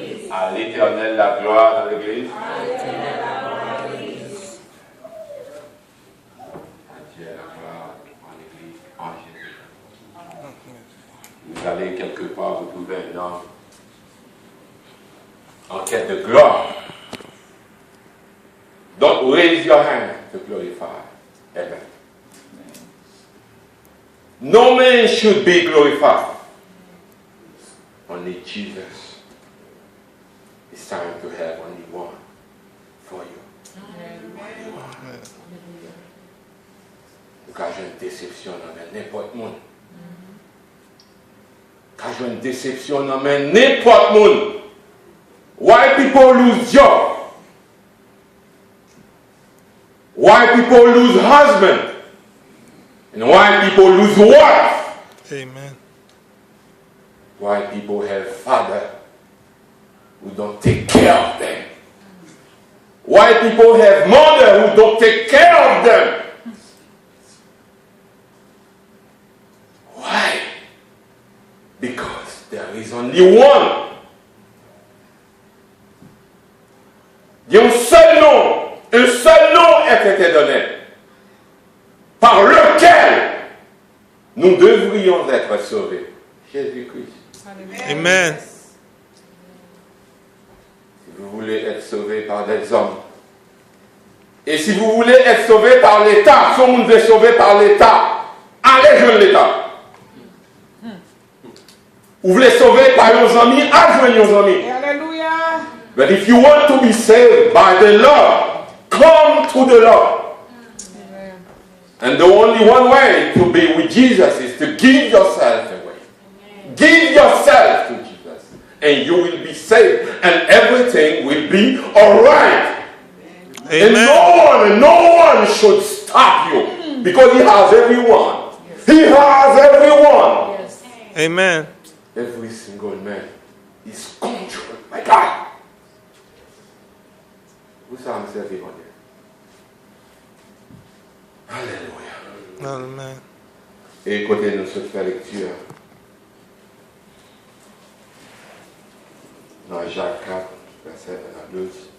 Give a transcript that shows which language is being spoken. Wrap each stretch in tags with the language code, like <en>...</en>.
<fr>À l'Éternel la gloire dans l'Église. À Dieu la gloire dans l'Église en Jésus. Vous allez quelque part, vous trouvez un homme en quête de gloire.</fr> <en>Don't raise your hand to glorify. Amen. No man should be glorified. Only Jesus. It's time to have only one for you. Amen.</en> <fr>Quand j'ai une déception, n'importe monde. Quand j'ai une déception, n'importe monde.</fr> <en>Why people lose job? Why people lose husband? And why people lose wife? Amen. Why people have father who don't take care of them? Why people have mother who don't take care of them? Why? Because there is only one.</en> <fr>Il y a un seul nom a été donné, par lequel nous devrions être sauvés. Jésus-Christ. Amen. Si vous voulez être sauvé par des hommes, et si vous voulez être sauvé par l'État, si on vous est sauvé par l'État, allez joindre l'État. Vous voulez sauver par vos amis, allez joindre vos amis. Alléluia.</fr> <en>But if you want to be saved by the Lord, come to the Lord. And the only one way to be with Jesus is to give yourself away. Give yourself to Jesus. And you will be saved. And everything will be alright. And no one should stop you. Because he has everyone. He has everyone. Yes. Amen. Every single man is controlled by God.</en> <fr>Vous savez me servir en Dieu. Alléluia. Amen. Et écoutez-nous cette lecture dans Jacques 4, verset 1 à 12.</fr>